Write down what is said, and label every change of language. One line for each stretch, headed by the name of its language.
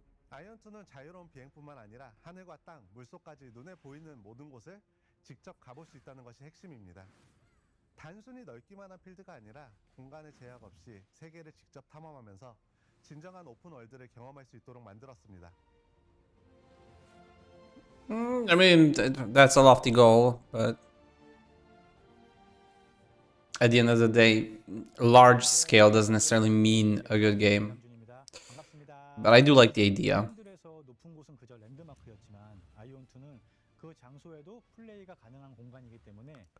Korean: 아이온2는 자유로운 비행뿐만 아니라 하늘과 땅, 물속까지 눈에 보이는 모든 곳을 직접 가볼 수 있다는 것이 핵심입니다. 단순히 넓기만 한 필드가 아니라 공간의 제약 없이 세계를 직접 탐험하면서 진정한 오픈월드를 경험할 수 있도록 만들었습니다.
English: I mean, that's a lofty goal, but at the end of the day, large scale doesn't necessarily mean a good game. But I do like the idea.
Korean: 핸들에서 높은 곳은 그저 랜드마크였지만 아이온2는 그 장소에도 플레이가 가능한 공간이기 때문에